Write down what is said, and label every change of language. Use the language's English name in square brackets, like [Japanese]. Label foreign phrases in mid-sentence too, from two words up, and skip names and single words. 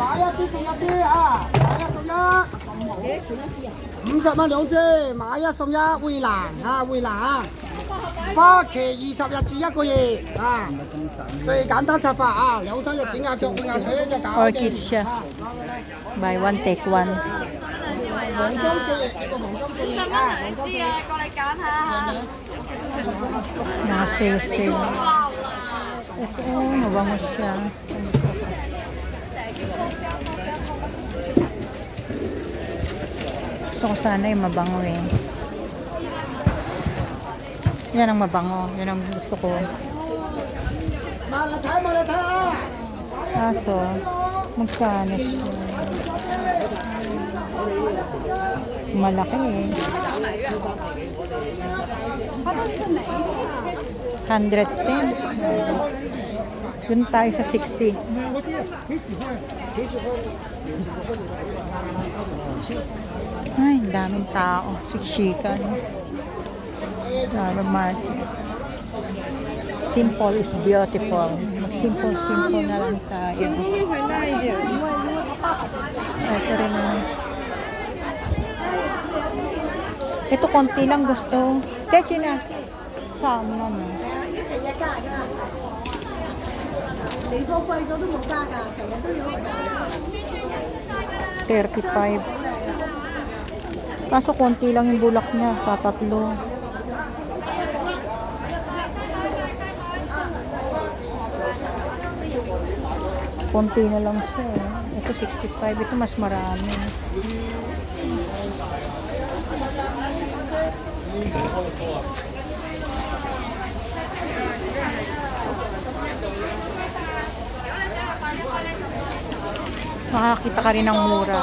[Cantonese] 50 蚊兩支，買一送一，蔚藍啊，蔚藍。花期20日至1個月啊，最簡單插法啊，兩三日剪下腳換下水就搞掂。 [Filipino] Orchid siya. [English] Buy one, take one. [Cantonese] 黃金四葉，呢個黃金四葉啊，黃金四葉。過嚟揀下。 [Filipino] Mga sale-sale. Ito, mabango siya. Gusto ko sana yung mabango eh. Yan ang mabango. Yan ang gusto ko. [Cantonese] 埋嚟睇啊！ [Filipino] Kaso, magkano siya? Malaki eh. 110. Dun tayo sa 60. Ay, daming tao. Siksikan. [English] Flower market. Simple is beautiful. [Filipino] Simple na lang tayo. Ito rin. Ito konti lang gusto. Kechi na. Sama na. [Cantonese] 地方貴咗都冇加價，成日都有加價。 [Filipino] 35. Kaso konti lang yung bulak niya, tatatlo. Konti na lang siya. Ito 65, ito mas marami. Makakita ka rin ng mura.